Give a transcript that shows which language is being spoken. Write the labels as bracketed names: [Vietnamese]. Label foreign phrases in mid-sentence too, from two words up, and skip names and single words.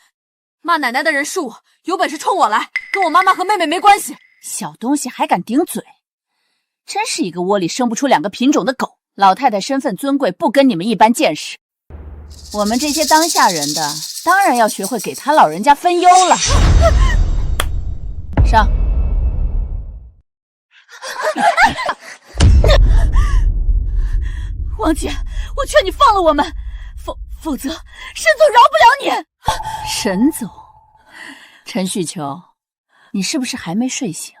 [Chinese] 罵奶奶的人是我，有本事衝我來，跟我媽媽和妹妹沒關係。小東西還敢頂嘴，真是一個窩裡生不出2個品種的狗。老太太身份尊貴，不跟你們一般見識。我們這些當下人的，當然要學會給她老人家分憂了。上。王姐，我勸你放了我们，否則沈總饒不了你。沈總，陳旭秋，你是不是還沒睡醒？